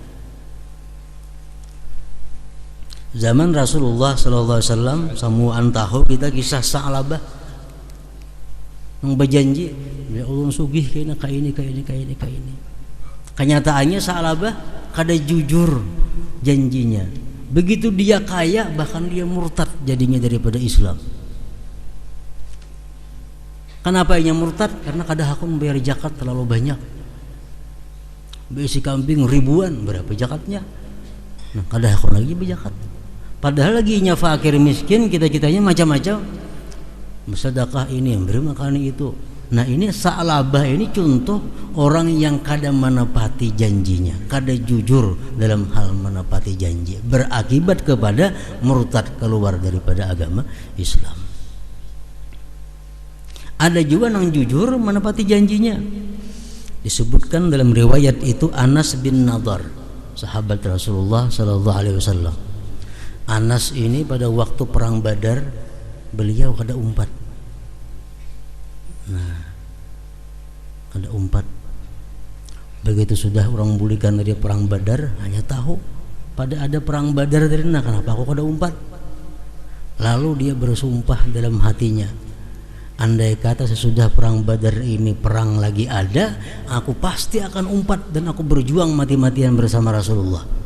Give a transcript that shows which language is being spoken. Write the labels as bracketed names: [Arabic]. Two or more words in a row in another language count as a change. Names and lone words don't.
[Indonesian] Zaman Rasulullah [Arabic] صلى الله عليه وسلم [Indonesian] samuan tahu kita kisah Sa'labah yang berjanji, ya Allah sugih kena ka ini. Kenyataannya Sa'labah kada jujur janjinya. Begitu dia kaya, bahkan dia murtad jadinya daripada Islam. Kenapa ia murtad? Karena kada hakun bayar zakat terlalu banyak. Besi kambing ribuan, berapa zakatnya? Nah, kada hakun lagi berzakat. Padahal lagi nya fakir miskin, kita-kitanya macam-macam. Sedekah ini, beri makan itu. Nah ini Sa'labah ini contoh orang yang kada menepati janjinya, kada jujur dalam hal menepati janji, berakibat kepada murtad, keluar daripada agama Islam. Ada juga yang jujur menepati janjinya. Disebutkan dalam riwayat itu Anas bin Nadar, sahabat Rasulullah [Arabic] صلى الله عليه وسلم. [Indonesian] Anas ini pada waktu perang Badar beliau kada umpat. Nah, kada umpat. Begitu sudah orang bulikan dari perang Badar, hanya tahu pada ada perang Badar dari nah kenapa aku kada umpat. Lalu dia bersumpah dalam hatinya, andai kata sesudah perang Badar ini perang lagi ada, aku pasti akan umpat dan aku berjuang mati-matian bersama Rasulullah.